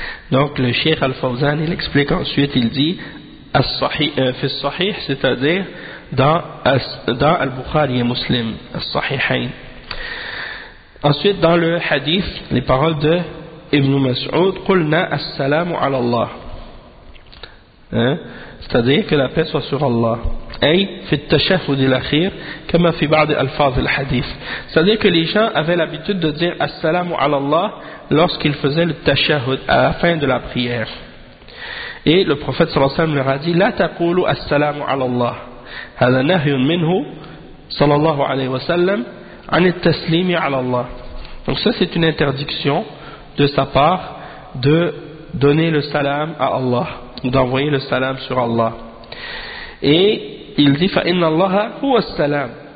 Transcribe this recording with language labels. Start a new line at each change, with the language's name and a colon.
French: Donc le Cheikh Al-Fawzan il explique ensuite, il dit as-sahih, c'est-à-dire dans Al-Bukhari et Muslim as-sahihain. Ensuite dans le hadith, les paroles de Ibn Mas'ud,
Arabic: qulna as-salamu ala Allah,
French: c'est-à-dire que la paix soit sur Allah.
Arabic: أي في التشهد الأخير كما في بعض ألفاظ الحديث.
French: C'est-à-dire que les gens avaient l'habitude de dire
Arabic: assalamu ala Allah
French: lorsqu'ils faisaient le tashahhud à la fin de la prière. Et le prophète صلى الله عليه وسلم leur a dit
Arabic: لا تقولوا السلام على الله. هذا نهي منه صلى الله عليه وسلم عن التسليم على الله.
French: Donc ça c'est une interdiction de sa part de donner le salam à Allah, d'envoyer le salam sur Allah. Et il dit
Arabic: فإن الله هو السلام.